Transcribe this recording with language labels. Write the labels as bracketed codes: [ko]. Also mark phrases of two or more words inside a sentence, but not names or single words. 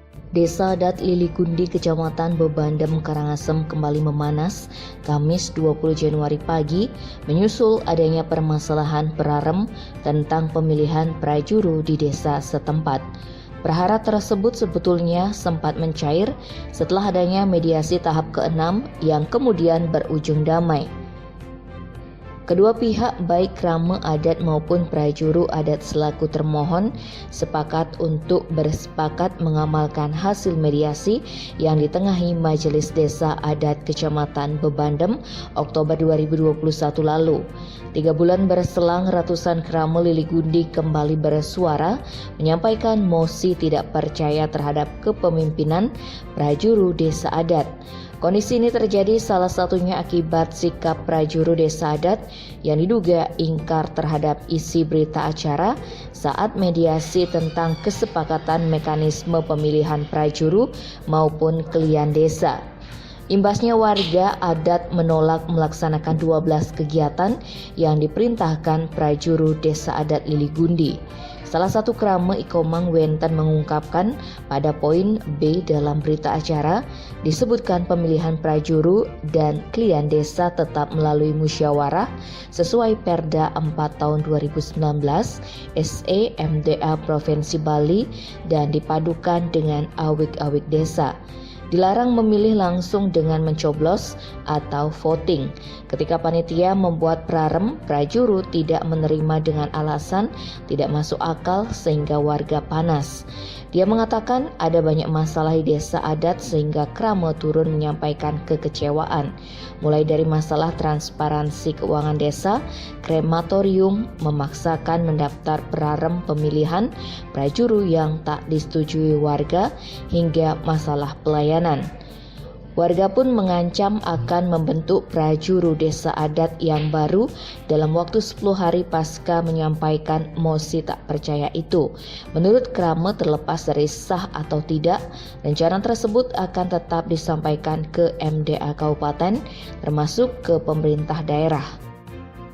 [id] Desa adat Liligundi, Kecamatan Bebandem, Karangasem kembali memanas Kamis 20 Januari pagi menyusul adanya permasalahan Perarem tentang pemilihan prajuru di desa setempat. Perhara tersebut sebetulnya sempat mencair setelah adanya mediasi tahap ke-6 yang kemudian berujung damai. Kedua pihak, baik krama adat maupun prajuru adat selaku termohon, sepakat untuk bersepakat mengamalkan hasil mediasi yang ditengahi Majelis Desa Adat Kecamatan Bebandem Oktober 2021 lalu. 3 bulan berselang, ratusan krama Liligundi kembali bersuara menyampaikan mosi tidak percaya terhadap kepemimpinan prajuru desa adat. Kondisi ini terjadi salah satunya akibat sikap prajuru desa adat yang diduga ingkar terhadap isi berita acara saat mediasi tentang kesepakatan mekanisme pemilihan prajuru maupun klien desa. Imbasnya warga adat menolak melaksanakan 12 kegiatan yang diperintahkan prajuru desa adat Liligundi. Salah satu krama Ikomang Wenten mengungkapkan pada poin B dalam berita acara disebutkan pemilihan prajuru dan klien desa tetap melalui musyawarah sesuai Perda 4 tahun 2019 SE MDA Provinsi Bali dan dipadukan dengan awik-awik desa. Dilarang memilih langsung dengan mencoblos atau voting. Ketika panitia membuat prarem, prajuru tidak menerima dengan alasan tidak masuk akal sehingga warga panas. Dia mengatakan ada banyak masalah di desa adat sehingga krama turun menyampaikan kekecewaan. Mulai dari masalah transparansi keuangan desa, krematorium memaksakan mendaftar prarem pemilihan prajuru yang tak disetujui warga, hingga masalah pelayanan. Warga pun mengancam akan membentuk prajuru desa adat yang baru dalam waktu 10 hari pasca menyampaikan mosi tak percaya itu. Menurut krama, terlepas dari sah atau tidak, rencana tersebut akan tetap disampaikan ke MDA Kabupaten termasuk ke pemerintah daerah.